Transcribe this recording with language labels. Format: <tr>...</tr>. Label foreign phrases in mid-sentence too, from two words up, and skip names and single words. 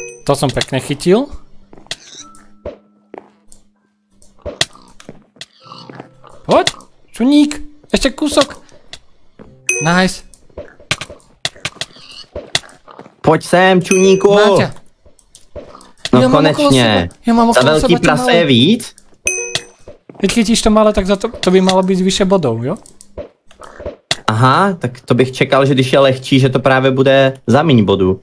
<sk>To som pekne chytil. Poď, čuník, ešte kúsok.</sk> <en>Nice.</en> <cs>Pojď sem, čuníku. Máťa. No konečně. Za velký prase je víc?</cs> <sk>Keď chytíš to malé, tak za to by malo být vyše bodů, jo?</sk> <cs>Aha, tak to bych čekal, že když je lehčí, že to právě bude za míň bodů.</cs>